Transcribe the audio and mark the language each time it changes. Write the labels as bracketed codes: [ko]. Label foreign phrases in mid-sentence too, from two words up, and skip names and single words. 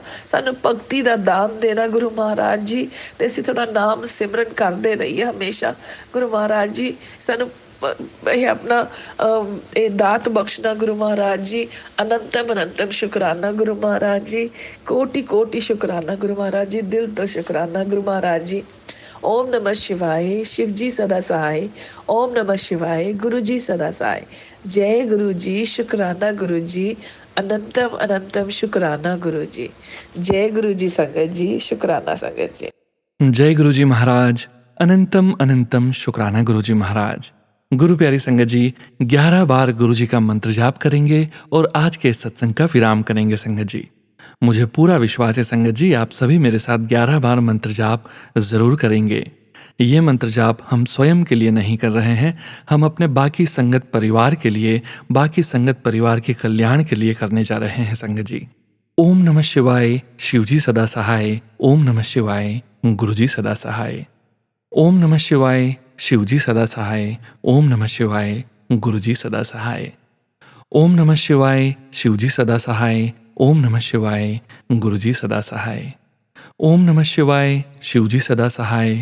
[pa] ਸਾਨੂੰ ਭਗਤੀ ਦਾ ਦਾਨ ਦੇਣਾ ਗੁਰੂ ਮਹਾਰਾਜ ਜੀ, ਤੇ ਅਸੀਂ ਤੁਹਾਡਾ ਨਾਮ ਸਿਮਰਨ ਕਰਦੇ ਰਹੀਏ ਹਮੇਸ਼ਾ। ਗੁਰੂ ਮਹਾਰਾਜ ਜੀ ਸਾਨੂੰ ਇਹ ਆਪਣਾ ਇਹ ਦਾਤ ਬਖਸ਼ਣਾ ਗੁਰੂ ਮਹਾਰਾਜ ਜੀ। ਅਨੰਤਮ ਸ਼ੁਕਰਾਨਾ ਗੁਰੂ ਮਹਾਰਾਜ ਜੀ, ਕੋਟि ਸ਼ੁਕਰਾਨਾ ਗੁਰੂ ਮਹਾਰਾਜ ਜੀ, ਦਿਲ ਤੋਂ ਸ਼ੁਕਰਾਨਾ ਗੁਰੂ ਮਹਾਰਾਜ ਜੀ। [hi] ओम नमः शिवाय, शिव जी सदा सहाय। ओम नमः शिवाय, गुरु जी सदा सहाय। जय गुरु जी, शुकराना गुरु जी, अनंतम शुकराना गुरु जी। जय गुरु जी संगत जी, शुकराना संगत जी। जय गुरु जी महाराज। अनंतम अनंतम शुक्राना गुरु जी महाराज। गुरु प्यारी संगत जी, 11 बार गुरु जी का मंत्र जाप करेंगे और आज के इस सत्संग का विराम करेंगे संगत जी। मुझे पूरा विश्वास है संगत जी, आप सभी मेरे साथ 11 बार मंत्र जाप जरूर करेंगे। ये मंत्र जाप हम स्वयं के लिए नहीं कर रहे हैं, हम अपने बाकी संगत परिवार के लिए, बाकी संगत परिवार के कल्याण के लिए करने जा रहे हैं संगत जी। ओम नमः शिवाय, शिवजी सदा सहाय। ओम नमः शिवाय, गुरुजी सदा सहाय। ओम नमः शिवाय, शिवजी सदा सहाय। ओम नमः शिवाय, गुरुजी सदा सहाय। ओम नमः शिवाय, शिवजी सदा सहाय। ओम नमः शिवाय, गुरुजी सदा सहाय। ओम नमः शिवाय, शिवजी सदा सहाय।